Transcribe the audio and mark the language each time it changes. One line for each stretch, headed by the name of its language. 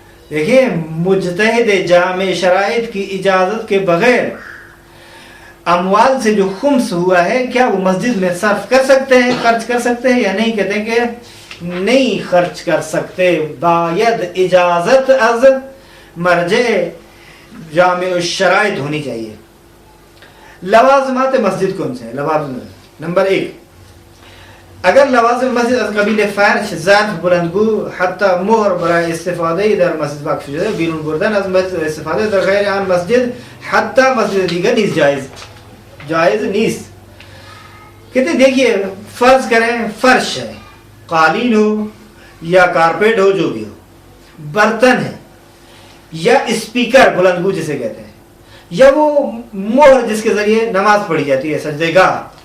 Urdu: دیکھیں، مجتہد جامع شرائط کی اجازت کے بغیر اموال سے جو خمس ہوا ہے، کیا وہ مسجد میں صرف کر سکتے ہیں، خرچ کر سکتے ہیں یا نہیں؟ کہتے ہیں کہ نہیں خرچ کر سکتے،
Persian: باید اجازت از مرجع جامع الشرائط
Urdu: ہونی چاہیے. لوازمات مسجد کون سے ہیں؟
Persian: لوازمات نمبر 1، اگر لوازم مسجد از قبیل فرش، ظرف، بلندگو حتی مہر برای استفاده در مسجد وقف شده، بیرون بردن از مسجد استفاده در غیر آن مسجد حتی مسجد دیگر نیز جائز نیست.
Urdu: کہتے ہیں دیکھیے، فرض کریں فرش ہے، قالین ہو یا کارپیٹ ہو، جو بھی ہو، برتن ہے، یا اسپیکر بلندگو جسے کہتے ہیں، یا وہ مہر جس کے ذریعے نماز پڑھی جاتی ہے، سجدے گاہ.